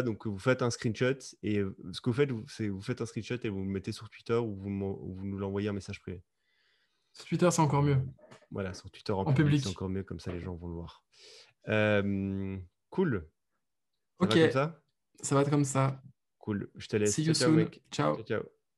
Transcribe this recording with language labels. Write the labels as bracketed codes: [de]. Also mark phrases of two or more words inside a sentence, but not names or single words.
[fr] Donc, vous faites un screenshot et ce que vous faites, c'est vous faites un screenshot et vous le mettez sur Twitter ou vous nous l'envoyez un message privé. Sur Twitter, c'est encore mieux. Voilà, sur Twitter en En public, c'est public. encore mieux, comme ça les gens vont le voir. Euh, cool. Ça Ok, va comme ça? ça va être comme ça. Cool. Je te [en] See [fr] laisse. [en] you [fr] Ciao, ciao, [en] soon. [fr] mec. Ciao, Ciao. ciao.